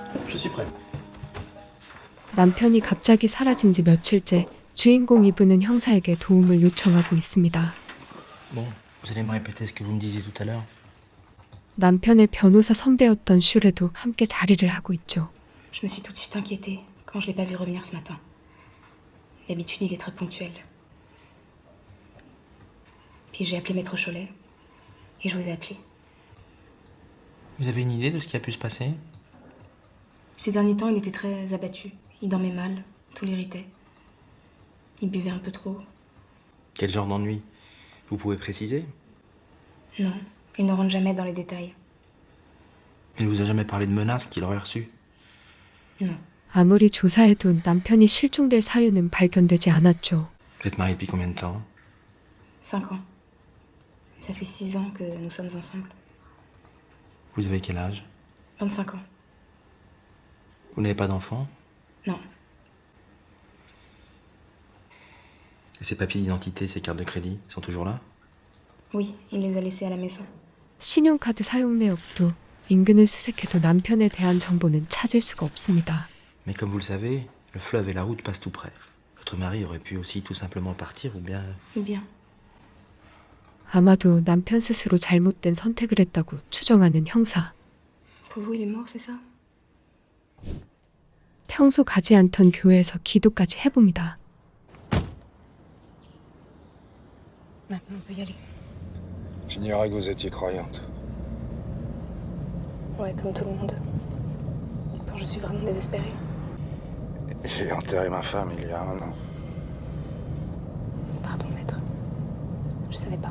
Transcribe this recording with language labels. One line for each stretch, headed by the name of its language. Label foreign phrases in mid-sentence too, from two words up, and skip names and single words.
French: Je suis prêt.
Korean: 남편이 갑자기 사라진 지 며칠째 주인공 이브는 형사에게 도움을 요청하고 있습니다.
French: Bon, vous allez me répéter ce que vous me disiez tout à l'heure.
Korean: 남편의 변호사 선배였던 슈레도 함께 자리를 하고 있죠.
French: Je me suis tout de suite inquiétée quand je l'ai pas vu revenir ce matin. D'habitude, il est très ponctuel. Puis j'ai appelé Maître Cholet et je vous ai appelé. Vous avez une idée de ce qui a pu se passer? Ces derniers temps, il était très abattu. Il dormait mal, tout l'irritait. Il buvait un peu trop. Quel genre d'ennui? Vous pouvez préciser? Non, il ne rentre jamais dans les détails. Il ne vous a jamais parlé de menaces qu'il aurait reçues? Non.
Korean: 아무리 조사해도 남편이 실종될 사유는 발견되지 않았죠.
French: Vous êtes mariés depuis combien de temps? 5 ans. Ça fait 6 ans que nous sommes ensemble. Vous avez quel âge? 25 ans. Vous n'avez pas d'enfant? Non. Et ses papiers d'identité, ses cartes de crédit sont toujours là? Oui, il les a laissés à la maison.
Korean: 신용카드 사용 내역도 인근을 수색해도 남편에 대한 정보는 찾을 수가 없습니다.
French: Mais comme vous le savez, le fleuve et la route passent tout près. Votre mari aurait pu aussi tout simplement partir ou bien... Ou bien.
Korean: 아마도 남편 스스로 잘못된 선택을 했다고 추정하는 형사.
French: Pour vous, il est mort, c'est ça?
Korean: 평소 가지 않던 교회에서 기도까지 해봅니다.
French: Maintenant, on peut y aller. J'ignorais que vous étiez croyante. Ouais, comme tout le monde. Quand je suis vraiment désespérée. J'ai enterré ma femme il y a 1 an. Pardon, maître. Je savais pas.